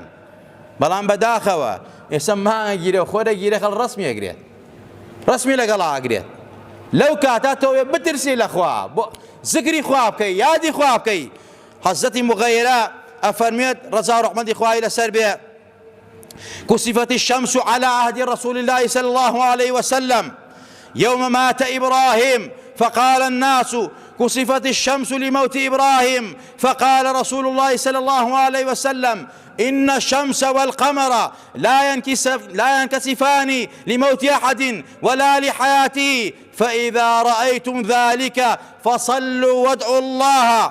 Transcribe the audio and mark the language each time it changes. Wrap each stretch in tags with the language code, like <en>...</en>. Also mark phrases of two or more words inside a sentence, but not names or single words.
<ckb>بەڵام بەداخەوە ئێستا مانگ ئەگیرێ و خۆر ئەگیرێ خەڵ ڕەسمی ئەگرێت، ڕەسمی لەگەڵا ئەگرێت. لەو کاتە تۆ بترسی لە خوا، ذکری خوا بکەی، یادی خوا بکەی. حەزەتی مغەیرە ئەفەرمێت ڕەزا و ڕەحمەتی خوای لەسەر بێ</ckb> <ar>كسفت الشمس على عهد رسول الله صلى الله عليه وسلم يوم مات إبراهيم فقال الناس كسفت الشمس لموت إبراهيم فقال رسول الله صلى الله عليه وسلم إن الشمس والقمر لا ينكسفان لموت أحد ولا لحياته فإذا رأيتم ذلك فصلوا وادعوا الله.</ar>